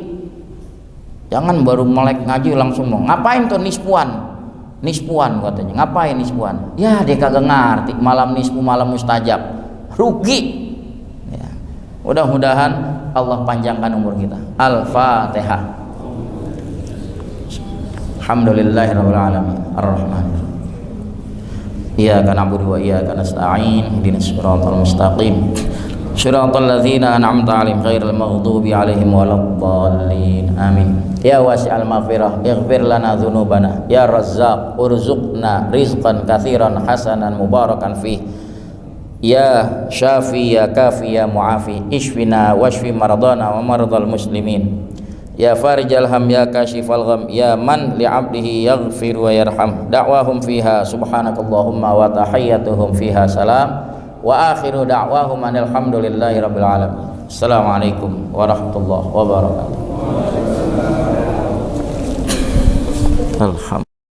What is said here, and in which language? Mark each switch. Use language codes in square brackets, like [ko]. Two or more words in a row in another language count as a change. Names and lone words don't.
[id] Jangan baru melek ngaji langsung mau ngapain tuh nisfuan. Nisfuan katanya, ngapain nisfuan? Ya dia kagak ngerti malam nisfu, malam mustajab, rugi ya. Mudah-mudahan Allah panjangkan umur kita. Al-Fatihah. [ar] الحمد لله رب العالمين. الرحمن الرحيم. إياك نعبد وإياك نستعين. اهدنا الصراط المستقيم صراط الذين أنعمت عليهم غير المغضوب عليهم ولا الضالين. Amin. يا واسع المغفرة اغفر لنا ذنوبنا. يا رزاق ارزقنا رزقا كثيرا حسنا مباركا فيه. يا شافي يا كافي يا معافي اشفنا واشف مرضانا ومرضى المسلمين. يا فارج الهم يا كاشف الغم يا من لعبده يغفر ويرحم. دعواهم فيها سبحانك اللهم وتحيتهم فيها سلام. وآخر دعواهم الحمد لله رب العالمين. السلام عليكم ورحمة الله وبركاته. Alhamdulillah.